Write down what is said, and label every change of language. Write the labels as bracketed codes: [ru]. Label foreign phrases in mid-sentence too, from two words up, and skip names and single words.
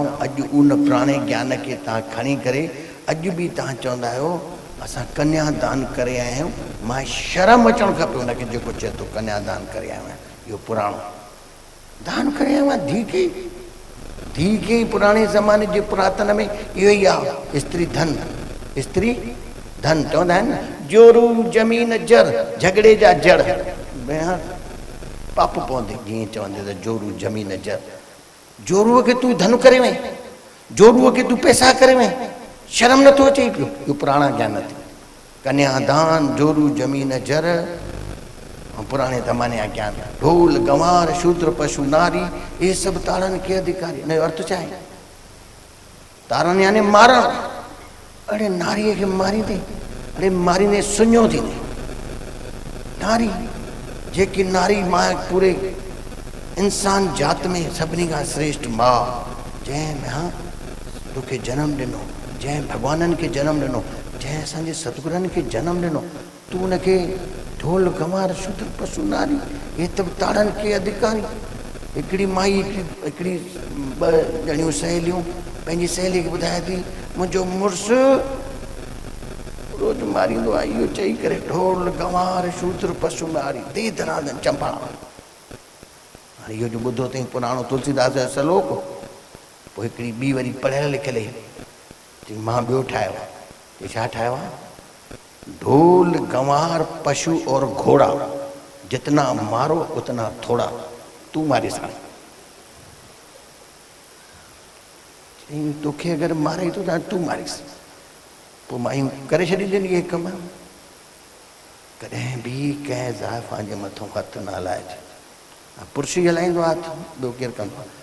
[sd] अॼु उन पुराणे ज्ञान खे तव्हां खणी करे अॼु बि तव्हां चवंदा आहियो असां कन्यादान करे आया आहियूं। मां शर्म अचणु खपे हुनखे जेको चए थो कन्यादान करे आयो आहियां। इहो पुराणो दान करे आयो आहियां धीउ खे, धीउ खे पुराणे ज़माने जे पुरातन में इहो ई आहे। स्त्री धन, स्त्री धन चवंदा आहिनि न, जोरू ज़मीन जड़, झगड़े जा जड़ पाप पवंदे जीअं चवंदे त जोरू ज़मीन जड़। जोरूअ खे तूं धन करे वएं, जोरूअ खे तूं पैसा करे वएं, शर्म नथो अचे पियो? इहो पुराणा ज्ञान थी। कन्यादान, जोरू ज़मीन जड़ ऐं पुराणे ज़माने जा ज्ञान। [hi] ढोल गंवार शूद्र पशु नारी, [sd] इहे सभु ताड़नि खे अधिकारी। हिन जो अर्थ छा आहे? ताड़नि यानी मारणु। अड़े नारीअ खे मारींदे, अड़े मारींदे सुञो थींदे। नारी जेकी नारी मां पूरे इंसान जात में सभिनी खां श्रेष्ठ माउ, जंहिं में तोखे जनम ॾिनो, जंहिं भॻवाननि खे जनम ॾिनो, जंहिं असांजे सतगुरनि खे जनम ॾिनो, तूं उनखे [hi] ढोल गंवार शूद्र पशु नारी, [sd] हे त ताड़नि खे अधिकारी। हिकिड़ी माई हिकिड़ी ॿ ॼणियूं सहेलियूं पंहिंजी सहेली खे ॿुधाए थी मुंहिंजो मुड़ुसु रोज़ मारींदो आहे, इहो चई करे [hi] ढोल गंवार शूद्र पशु नारी [sd] दे दरादन चंपा। हाणे इहो जो ॿुधो अथई पुराणो तुलसीदास जो सलोक, पोइ हिकिड़ी ॿी वरी पढ़ियल लिखियल चई मां ॿियो ठाहियो आहे। छा ठाहियो आहे? [hi] ढोल गंवार पशु और घोड़ा जितना मारो उतना थोड़ा, [sd] तू मारे सां। तोखे अगरि मारे थो त तूं मारीस। पोइ मायूं करे छॾींदियूं इहे कम। कॾहिं बि कंहिं ज़ाइफ़ा जे मथां हथु न हलाइजे। पुरुष ई हलाईंदो आहे हथु, ॿियो केरु कंदो आहे?